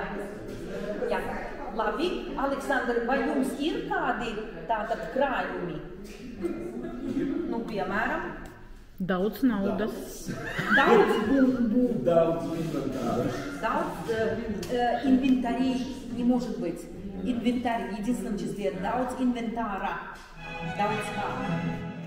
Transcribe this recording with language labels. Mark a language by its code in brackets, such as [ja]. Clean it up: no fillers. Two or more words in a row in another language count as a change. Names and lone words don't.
[lv] Jā. Labi, Aleksandra, vai jums ir kādi tātad krājumi? Nu, piemēram? Daudz naudas. Daudz бумбу. Daudz инвентаря. [ru] Daudz инвентарей не может быть. Инвентарь в единственном числе. [lv] Daudz инвентара. Daudz kā.